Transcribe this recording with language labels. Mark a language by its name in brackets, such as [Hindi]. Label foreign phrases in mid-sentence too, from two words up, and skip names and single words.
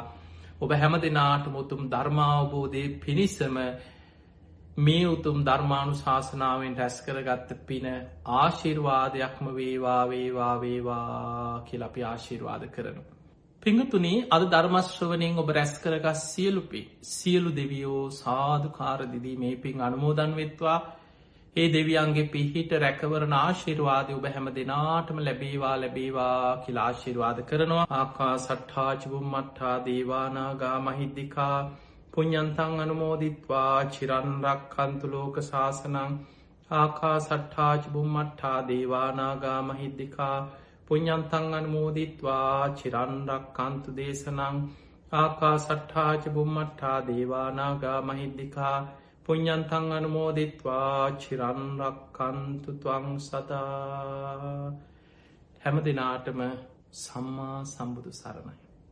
[Sinhala] ඔබ හැම දෙනාටම උතුම් ධර්මාවබෝධය පිණිසම මේ උතුම් ධර්මානු ශාසනාවෙන් රැස් කරගත්ත පින ආශිර්වාදයක්ම වේවා වේවා වේවා කියලා අපි ආශිර්වාද කරනු. පිංගතුනී අද ධර්මශ්‍රවනයෙන් ඔබ රැස් කරගස් සියලු දෙවියෝ සාධකාරදිදී මේ පින් අනුමෝදන් වෙත්වා. ඒ දෙවියන්ගේ පිහිට රැකවරණ ආශිර්වාදය ඔබ හැම දෙනාටම ලැබේවා ලැබේවා කියලා ආශිර්වාද කරනවා. [Pali] ආකා සට්ඨාචිබුම් මට්ඨා දේවානාගා මහිද්දිකා පුඤ්ඤන්තං අනුමෝදිත්වා චිරන්රක් කන්තුලෝක ශාසනං ආකා සට්ඨාචිබුම් මට්ඨා දේවානාගා මහිද්දිකා පුඤ්ඤන්තං අනුමෝදිත්වා චිරන්රක් කන්තු දේශනං ආකා සට්ඨාචිබුම් මට්ඨා දේවානාගා මහිද්දිකා පුඤ්ඤන්තං අනුමෝදිත්වා චිරන්රක් කන්තු ත්වං සදා. [Sinhala] හැම දෙනාටම සම්මා සම්බුදු සරණයි.